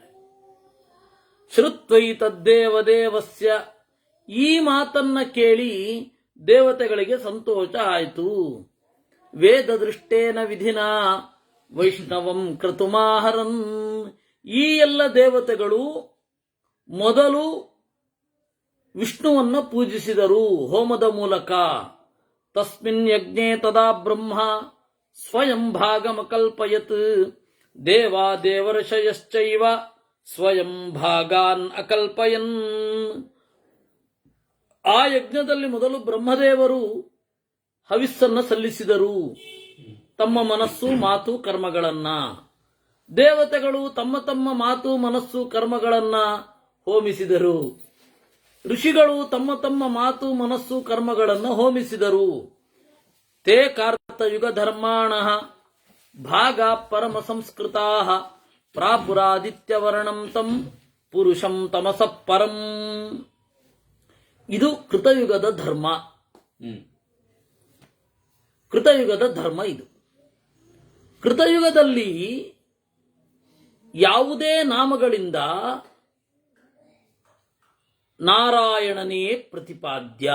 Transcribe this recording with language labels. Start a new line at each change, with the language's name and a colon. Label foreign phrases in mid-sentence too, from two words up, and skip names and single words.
Sanskrit: ಶ್ರುತ್ವೈ ತದ್ದೇವದೇವಸ್ಯ,
Kannada: ಈ ಮಾತನ್ನ ಕೇಳಿ ದೇವತೆಗಳಿಗೆ ಸಂತೋಷ ಆಯಿತು.
Sanskrit: ವೇದ ದೃಷ್ಟೇನ ವಿಧಿನ ವೈಷ್ಣವಂ ಕ್ರತುಮಾಹರನ್,
Kannada: ಈ ಎಲ್ಲ ದೇವತೆಗಳು ಮೊದಲು ವಿಷ್ಣುವನ್ನ ಪೂಜಿಸಿದರು ಹೋಮದ ಮೂಲಕ.
Sanskrit: ತಸ್ಮಿನ್ ಯಜ್ಞೆ ತದಾ ಬ್ರಹ್ಮ ಸ್ವಯಂ ಭಾಗಮಕಲ್ಪಯತ್, ದೇವಾ ದೇವರ್ಷಯಶ್ಚೈವ ಸ್ವಯಂ ಭಾಗಾನ್ ಅಕಲ್ಪಯನ್.
Kannada: ಆ ಯಜ್ಞದಲ್ಲಿ ಮೊದಲು ಬ್ರಹ್ಮದೇವರು ಹವಿಸ್ಸನ್ನು ಸಲ್ಲಿಸಿದರು, ತಮ್ಮ ಮನಸ್ಸು ಮಾತು ಕರ್ಮಗಳನ್ನ. ದೇವತೆಗಳು ತಮ್ಮ ತಮ್ಮ ಮಾತು ಮನಸ್ಸು ಕರ್ಮಗಳನ್ನ ಹೋಮಿಸಿದರು. ಋಷಿಗಳು ತಮ್ಮ ತಮ್ಮ ಮಾತು ಮನಸ್ಸು ಕರ್ಮಗಳನ್ನು ಹೋಮಿಸಿದರು.
Sanskrit: ತೇ ಕಾರ್ತಯುಗ ಧರ್ಮಾಣ ಭಾಗ ಪರಮ ಸಂಸ್ಕೃತಾ ಪ್ರಾಪುರಾದಿತ್ಯವರ್ಣಂ ತಂ ಪುರುಷಂ ತಮಸಃ ಪರಂ.
Kannada: ಇದು ಕೃತಯುಗದ ಧರ್ಮ. ಕೃತಯುಗದ ಧರ್ಮ ಇದು. ಕೃತಯುಗದಲ್ಲಿ ಯಾವುದೇ ನಾಮಗಳಿಂದ ನಾರಾಯಣನೇ ಪ್ರತಿಪಾದ್ಯ.